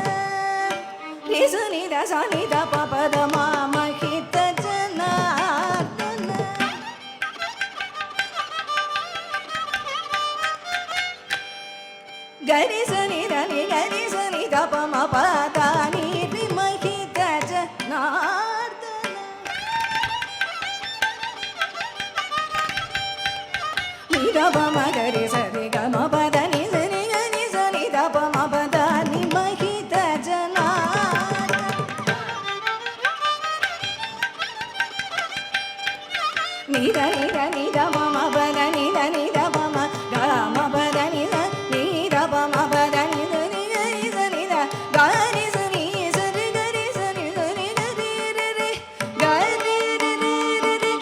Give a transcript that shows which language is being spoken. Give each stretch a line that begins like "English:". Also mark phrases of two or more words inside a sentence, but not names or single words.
Sanskrit: निसनि दसनि दप पद मा महित जनार्दन गरि सनि दप म पद नि महित जनार्दन नि दप म गरि सरि ग म पद नि सनि दप म पद नि महित जनार्दन नि द प म पद नि द प म ग म पद नि द प म पद नि सनि द ग नि सनि सरि ग रि सनि सनि ग रि रि रि ग रि रि रि